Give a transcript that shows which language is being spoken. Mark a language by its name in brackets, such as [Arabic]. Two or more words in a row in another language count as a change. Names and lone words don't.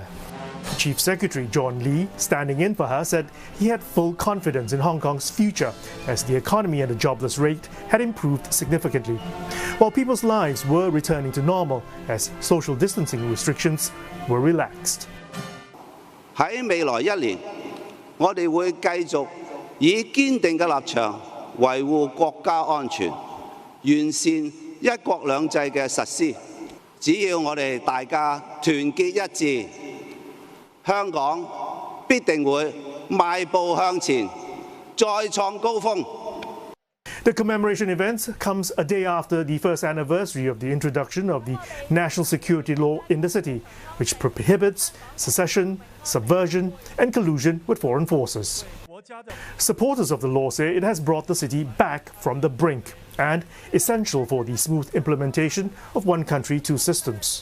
[English] Chief Secretary John Lee, standing in for her, said he had full confidence in Hong Kong's future as the economy and the jobless rate had improved significantly, while people's lives were returning to normal as social distancing restrictions were relaxed. [Cantonese] 喺未來1年，我哋會繼續以堅定嘅立場維護國家安全，完善一國兩制嘅實施。只要我哋大家團結一致，香港必定會邁步向前，再創高峰。 [English] The commemoration event comes a day after the first anniversary of the introduction of the national security law in the city, which prohibits secession, subversion and collusion with foreign forces. Supporters of the law say it has brought the city back from the brink and essential for the smooth implementation of one country, 2 systems.